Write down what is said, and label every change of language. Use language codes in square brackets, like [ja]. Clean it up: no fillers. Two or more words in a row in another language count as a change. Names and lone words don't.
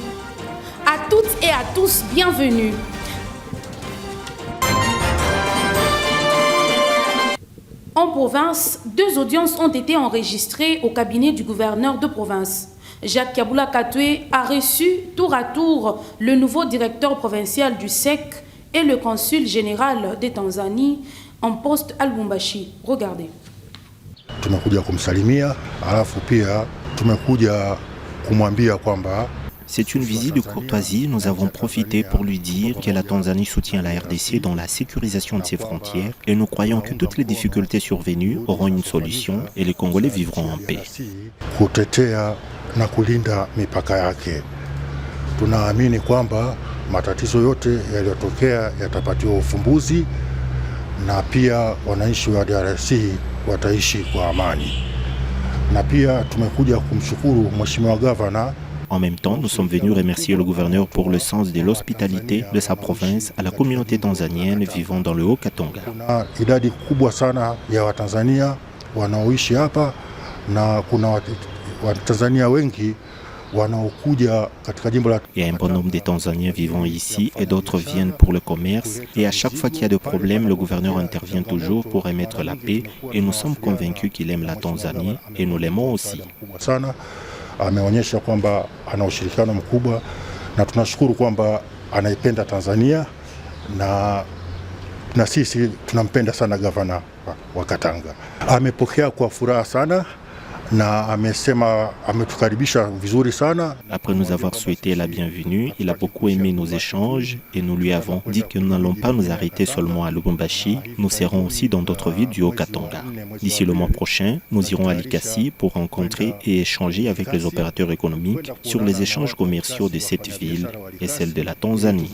[fr] À toutes et à tous, bienvenue. En province, 2 audiences ont été enregistrées au cabinet du gouverneur de province. Jacques Kabula Katwe a reçu tour à tour le nouveau directeur provincial du SEC et le consul général de Tanzanie en poste à Lubumbashi. Regardez. [sw] Tumekuja kumsalimia, alafu pia tumekuja kumwambia kwamba. [fr] C'est une visite de courtoisie. Nous avons profité pour lui dire que la Tanzanie soutient la RDC dans la sécurisation de ses frontières et nous croyons que toutes les difficultés survenues auront une solution et les Congolais vivront en paix. [sw] Kutetea na kulinda mipaka yake. Tunaamini kwamba matatizo yote yaliyotokea yatapatiwa ufumbuzi na pia wananchi wa DRC wataishi kwa amani. Na pia tumekuja kumshukuru Mheshimiwa Gavana. [fr] En même temps, nous sommes venus remercier le gouverneur pour le sens de l'hospitalité de sa province à la communauté tanzanienne vivant dans le Haut-Katanga. [sw] Kuna idadi kubwa sana ya Watanzania wanaoishi hapa na kuna Watanzania wengi wanaokuja katika jimbo la. [fr] Il y a un bon nombre de Tanzaniens vivant ici et d'autres viennent pour le commerce. Et à chaque fois qu'il y a des problèmes, le gouverneur intervient toujours pour remettre la paix et nous sommes convaincus qu'il aime la Tanzanie et nous l'aimons aussi. [sw] Ameonyesha kwamba ana ushirikiano mkubwa na tunashukuru kwamba anaipenda Tanzania na sisi tunampenda sana gavana wa Katanga. Amepokea kwa furaha sana na amesema ametukaribisha vizuri sana. [fr] Après nous avoir souhaité la bienvenue, il a beaucoup aimé nos échanges et nous lui avons dit que nous n'allons pas nous arrêter seulement à Lubumbashi, nous serons aussi dans d'autres villes du Haut-Katanga. D'ici le mois prochain, nous irons à Likasi pour rencontrer et échanger avec les opérateurs économiques sur les échanges commerciaux de cette ville et celle de la Tanzanie.